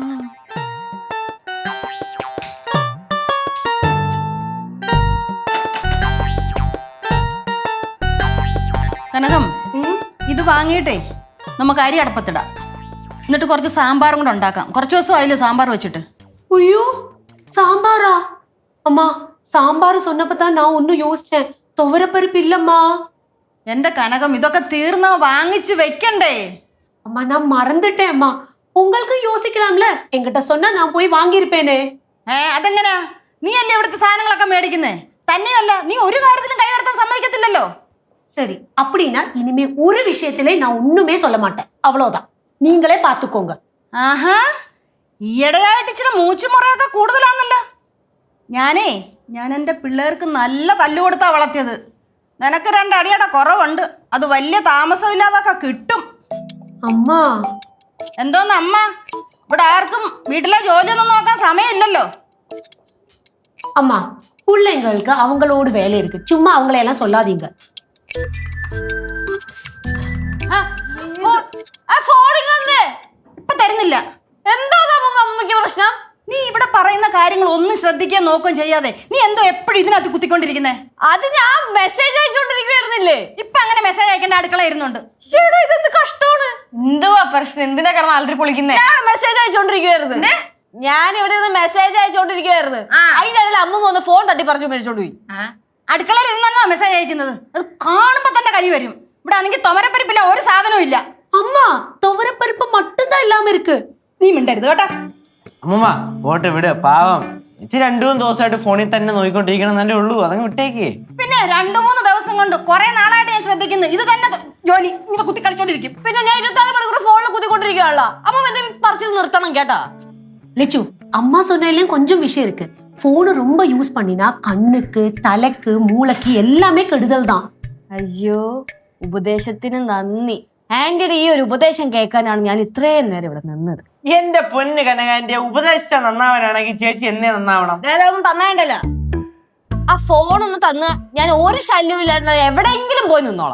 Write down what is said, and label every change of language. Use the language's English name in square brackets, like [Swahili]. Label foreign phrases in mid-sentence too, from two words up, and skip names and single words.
[Malayalam] കനകം, ഇത് വാങ്ങിയിട്ടേ നമുക്ക് അരി അടപ്പത്തിടാം. എന്നിട്ട് കുറച്ച് സാമ്പാറും കൂടെ ഉണ്ടാക്കാം. കുറച്ച് ദിവസം ആയില്ലേ സാമ്പാർ വെച്ചിട്ട്? [Tamil] ஐயோ சாம்பாரா? அம்மா சாம்பார் சொன்னப்பதான் நான் ஒன்னும் யோசிச்சேன். துவரப்பருப்பு இல்லம்மா. [Malayalam] എന്റെ കനകം, ഇതൊക്കെ തീർന്ന വാങ്ങിച്ച് വെക്കണ്ടേ? [Tamil] அம்மா நான் மறந்துட்டேன் அம்மா. உங்களுக்கு யோசிக்கலாம்ல, என்கிட்ட சொன்னா நான் போய் வாங்கியிருப்பேனே. [Malayalam] അതെങ്ങനാ? നീ അല്ലേ ഇവിടുത്തെ സാധനങ്ങളൊക്കെ മേടിക്കുന്നേ? തന്നെയല്ല, നീ ഒരു കാര്യത്തിലും കൈ കടത്താൻ സമ്മതിക്കത്തില്ലല്ലോ. [Tamil] சரி, அப்படின்னா இனிமே ஒரு விஷயத்திலே நான் ஒண்ணுமே சொல்ல மாட்டேன். அவ்வளவுதான், நீங்களே பாத்துக்கோங்க. [Malayalam] ആഹാ, ഈയിടെയായിട്ട് ഇച്ചിരി മൂച്ചുമുറയൊക്കെ കൂടുതലാന്നല്ലോ. ഞാൻ എൻ്റെ പിള്ളേർക്ക് നല്ല തല്ലുകൊടുത്താ വളർത്തിയത്. നിനക്ക് 2 അടിയുടെ കുറവുണ്ട്. അത് വലിയ താമസമില്ലാതൊക്കെ കിട്ടും. അമ്മ എന്തോന്ന് അമ്മ? ഇവിടെ ആർക്കും വീട്ടിലെ ജോലിയൊന്നും നോക്കാൻ സമയമില്ലല്ലോ. [Tamil] അമ്മ பிள்ளைங்களுக்கு அவங்களோட வேலை இருக்கு, சும்மா அவங்கள எல்லாம் சொல்லாதீங்க. [Malayalam] ഇപ്പൊ തരുന്നില്ല. എന്താ അമ്മയ്ക്ക് പ്രശ്നം? നീ ഇവിടെ പറയുന്ന കാര്യങ്ങൾ ഒന്നും ശ്രദ്ധിക്കാൻ നോക്കുകയും ചെയ്യാതെ നീ എന്തോ എപ്പോഴും ഇതിനകത്ത് കുത്തിക്കൊണ്ടിരിക്കുന്നേ? അത് ഞാൻ മെസ്സേജ് അയച്ചോണ്ടിരിക്കുവായിരുന്നില്ലേ. ഇപ്പൊ അങ്ങനെ മെസ്സേജ് അയക്കേണ്ട അടുക്കള ഇരുന്നുണ്ട്. ഇതെന്ത് കഷ്ടമാണ്. എന്തുവാ പ്രശ്നം? എന്തിനാ കാരണം ആൾക്കാർ പൊളിക്കുന്നേ? ഞാൻ മെസ്സേജ് അയച്ചോണ്ടിരിക്കുവായിരുന്നു. ഞാൻ ഇവിടെ നിന്ന് മെസ്സേജ് അയച്ചോണ്ടിരിക്കുവായിരുന്നു. അതിന്റെ ഇടയിൽ അമ്മ വന്ന് ഫോൺ തട്ടി പറിച്ചു മേടിച്ചോണ്ട് പോയി. അടുക്കളയിൽ ഇരുന്നാണോ മെസ്സേജ് അയക്കുന്നത്? അത് കാണുമ്പോ തന്നെ കരി വരും. ഇവിടെ ആണെങ്കിൽ തുമരപ്പരിപ്പില്ല, ഒരു സാധനവും ഇല്ല. [Tamil] அம்மா துவரப்பருப்பு மட்டும்தான் இல்லாம இருக்கு. [Malayalam] നീ മിണ്ടരുത് കേട്ടാ. അമ്മൂമ്മ പോട്ടെ വിട്, പാവം. ഇച്ചി 2-3 ദിവസമായിട്ട് ഫോണിൽ തന്നെ നോക്കിക്കൊണ്ടിരിക്കണം എന്നല്ലേ ഉള്ളൂ, അതങ്ങ് വിട്ടേക്ക്. പിന്നെ 2-3 ദിവസം കൊണ്ട് കുറെ നാളായിട്ട് ഞാൻ ശ്രദ്ധിക്കുന്നു. ഇത് തന്നെ ജോലി, ഇങ്ങനെ കുത്തി കളിച്ചോണ്ടിരിക്കും. പിന്നെ ഞാൻ 24 മണിക്കൂർ ഫോണിൽ കുത്തിക്കൊണ്ടിരിക്കുകയാണല്ലോ. അമ്മ എന്തെങ്കിലും പറിച്ചിൽ നിർത്തണം കേട്ടാ. [Tamil] லெச்சு, அம்மா சொன்னதுலயும் கொஞ்சம் விஷயம் இருக்கு. போன் ரொம்ப யூஸ் பண்ணினா கண்ணுக்கு, தலைக்கு, மூளைக்கு எல்லாமே கெடுதல் தான். [Malayalam] അയ്യോ, ഉപദേശത്തിന് നന്ദി. ആന്റിയുടെ ഈ ഒരു ഉപദേശം കേൾക്കാനാണ് ഞാൻ ഇത്രയും നേരം ഇവിടെ നിന്നത്. എന്റെ പൊന്ന് കനകാന്റെ ഉപദേശിച്ച നന്നാവാനാണെങ്കിൽ ചേച്ചി എന്നേ നന്നാവണം. തന്നേണ്ടല്ലോ. ആ ഫോൺ ഒന്ന് തന്ന് ഞാൻ ഒരു ശല്യവും ഇല്ലാണ്ട് എവിടെയെങ്കിലും പോയി നിന്നോളാം.